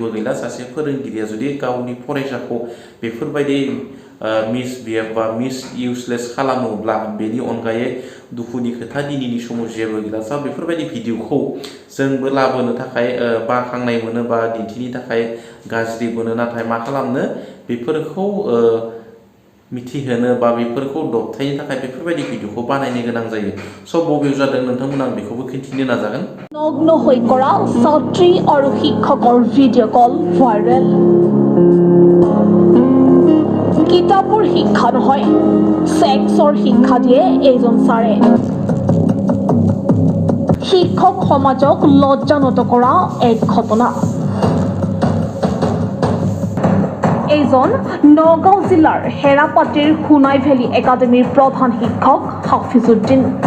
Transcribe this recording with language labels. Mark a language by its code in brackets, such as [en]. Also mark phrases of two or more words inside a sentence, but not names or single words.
[brx] गैला सासे फोरोंगिरिया जुदि गावनि फरायसाखौ बेफोरबायदि मिसबिहेभ बा मिसइउसलेस खालामोब्ला बेनि अनगायै दुखुनि खोथा दिनैनि समाव जेबो गैला सा बेफोरबायदि भिडिअखौ जोंबो लाबोनो थाखाय बाखांनाय मोनो बा दिन्थिनो थाखाय गाज्रि मोनो नाथाय मा खालामनो बेफोरखौ मिथिहोनो बा बेफोरखौ दबथायनो थाखाय बेफोरबायदि भिडिअखौ बानायनो गोनां जायो स' बबेयाव जादों नोंथांमोना आं बेखौबो खिन्थिनो नाजागोन [as] নগ্ন হৈ কৰা ছাত্ৰী আৰু শিক্ষকৰ [en] video call [as] ভাইৰেল কিতাপৰ শিক্ষা নহয় ছেক্সৰ শিক্ষা দিয়ে এইজন ছাৰে শিক্ষক সমাজক লজ্জানত কৰা এক ঘটনা এইজন নগাঁও জিলাৰ হেৰাপাতিৰ সোণাই ভেলী একাডেমীৰ প্ৰধান শিক্ষক হাফিজুদ্দিন